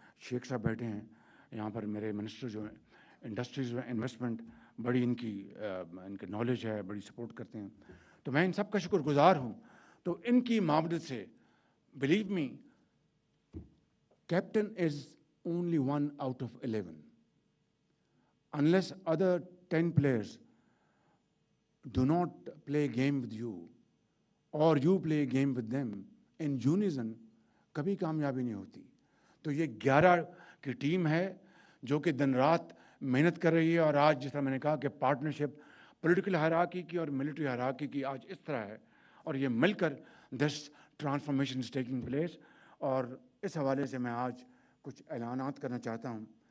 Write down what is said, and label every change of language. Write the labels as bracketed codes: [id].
[ur] شیخ صاحب بیٹھے ہیں یہاں پر، میرے منسٹر جو ہیں انڈسٹریز انویسٹمنٹ، بڑی ان کی نالج ہے، بڑی سپورٹ کرتے ہیں. تو میں ان سب کا شکر گزار ہوں. تو ان کی معاونت سے [en] Believe me captain is only 1 out of 11. Unless other 10 players do not play a game with you or you play a game with them in unison, [ur] کبھی کامیابی نہیں ہوتی. تو یہ 11 کی ٹیم ہے جو کہ دن رات محنت کر رہی ہے. اور آج جس طرح میں نے کہا کہ پارٹنرشپ پولیٹیکل ہیرارکی کی اور ملٹری ہیرارکی کی آج اس طرح ہے، اور یہ مل کر [en] This transformation is taking place. [ur] اور اس حوالے سے میں آج کچھ اعلانات کرنا چاہتا ہوں.